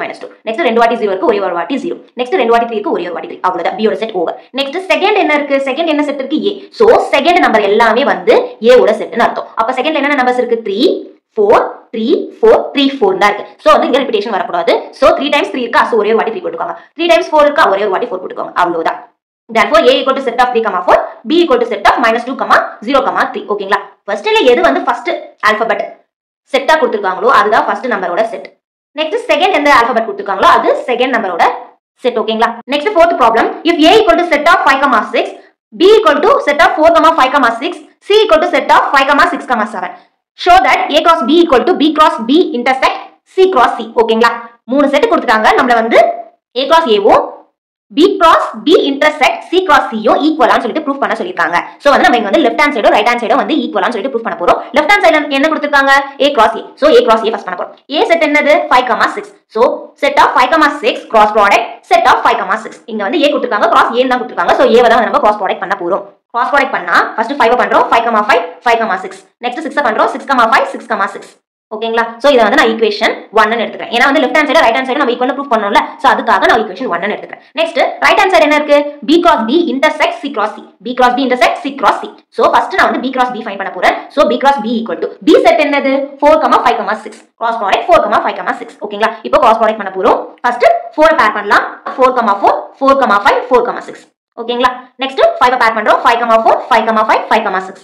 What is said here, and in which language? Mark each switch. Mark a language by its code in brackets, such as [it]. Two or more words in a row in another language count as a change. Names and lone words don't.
[ta] -2 நெக்ஸ்ட் ரெண்டு வாட்டி 0 இருக்கு ஒரே ஒரு வாட்டி 0 நெக்ஸ்ட் ரெண்டு வாட்டி 3 இருக்கு ஒரே ஒரு வாட்டி 3 அவ்வளவுதான் b ஓட செட் ஓவர் [en] next second [ta] என்ன இருக்கு செகண்ட் என்ன செட் இருக்கு a சோ செகண்ட் நம்பர் எல்லாமே வந்து a ஓட செட்னு அர்த்தம் அப்ப செகண்ட்ல என்ன நம்பர்ஸ் இருக்கு 3 4 3 4 3 4 தான் இருக்கு சோ வந்து இங்க ரிப்பீட்டேஷன் வரக்கூடாது சோ 3 times 3 இருக்கா சோ ஒரே ஒரு வாட்டி 3 போட்டுக்கோங்க 3 times 4 இருக்கா ஒரே ஒரு வாட்டி 4 போட்டுக்கோங்க அவ்வளவுதான் [en] therefore a equal to set of 3 4 b equal to set of -2 0 3 [ta] ஓகேங்களா ஃபர்ஸ்ட்ல எது வந்து ஃபர்ஸ்ட் ஆல்பபெட் செட்டா கொடுத்திருக்காங்களோ அதுதான் ஃபர்ஸ்ட் நம்பரோட செட் நெக்ஸ்ட் செகண்ட் எந்த ஆல்பபெட் கொடுத்திருக்காங்களோ அது செகண்ட் நம்பரோட செட் ஓகேங்களா நெக்ஸ்ட் [en] fourth problem if a equal to set of 5 6 b equal to set of 4 5 6 c equal to set of 5 6 7 show that a cross b equal to b cross b intersect c cross c [ta] ஓகேங்களா மூணு செட் கொடுத்துட்டாங்க நம்மள வந்து a cross a வும் B cross B intersect C cross C யும் ஈக்குவலான்னு சொல்லிட்டு ப்ரூஃப் பண்ண சொல்லிருக்காங்க. சோ வந்து நம்ம இங்க வந்து [en] left hand side right hand side [ta] வந்து ஈக்குவலான்னு சொல்லிட்டு ப்ரூஃப் பண்ண போறோம். லெஃப்ட் ஹேண்ட் சைடுல என்ன கொடுத்திருக்காங்க? A cross A. சோ A cross A ஃபர்ஸ்ட் பண்ண போறோம். A செட் என்னது? 5, 6. சோ செட் ஆஃப் 5, 6 [en] cross product [ta] செட் ஆஃப் 5, 6. இங்க வந்து A கொடுத்திருக்காங்க, cross A தான் கொடுத்திருக்காங்க. சோ A தான் நம்ம [en] cross product [ta] பண்ண போறோம். [en] cross product [ta] பண்ணா ஃபர்ஸ்ட் 5 பண்றோம், 5, 5, 5, 6. நெக்ஸ்ட் 6 பண்றோம், 6, 5, 6, 6. ஓகேங்களா? சோ இத வந்து நான் ஈக்குவேஷன் 1 ன்னு எடுத்துக்கிறேன். ஏனா வந்து [en] left hand side right hand side [ta] நம்ம ஈக்குவலா ப்ரூஃப் பண்ணனும்ல. சோ அதுக்காக நான் ஈக்குவேஷன் 1 ன்னு எடுத்துக்கிறேன். நெக்ஸ்ட் [en] right hand side [ta] என்ன இருக்கு? [en] B cross B intersect C cross C. B cross B intersect C cross C. [ta] சோ ஃபர்ஸ்ட் நான் வந்து B cross B ஃபைண்ட் பண்ண போறேன். சோ [en] B cross B equal to B [ta] செட் என்னது? [en] 4, 5, 6. cross product 4, 5, 6. ஓகேங்களா? [ta] இப்போ [en] cross product [ta] பண்ண போறோம். ஃபர்ஸ்ட் 4 பேர் பண்ணலாம். 4, 4, 4, 5, 4, 6. ஓகேங்களா? நெக்ஸ்ட் 5 பேர் பண்றோம். 5, 4, 5, 5, 5, 6.